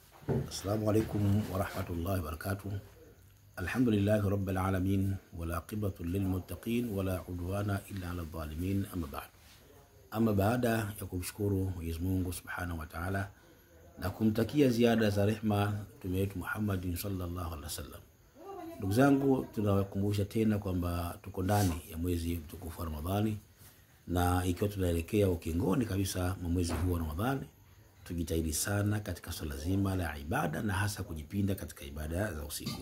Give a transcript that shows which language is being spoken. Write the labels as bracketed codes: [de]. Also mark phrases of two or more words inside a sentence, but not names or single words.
[ar] السلام عليكم ورحمة الله وبركاته. الحمد لله رب العالمين والعاقبة للمتقين ولا عدوان إلا على الظالمين. أما بعد [sw] ya kumshukuru Mwenyezi Mungu [ar] سبحانه وتعالى [sw] na kumtakia ziada za rehema Mtume wetu Muhammad [ar] صلى الله عليه وسلم. [sw] Ndugu zangu, tunawakumbusha tena kwamba tuko ndani ya mwezi mtukufu wa Ramadhani, na ikiwa tunaelekea ukingoni kabisa mwa mwezi huu wa Ramadhani, tujitahidi sana katika swala zima la ibada na hasa kujipinda katika ibada za usiku.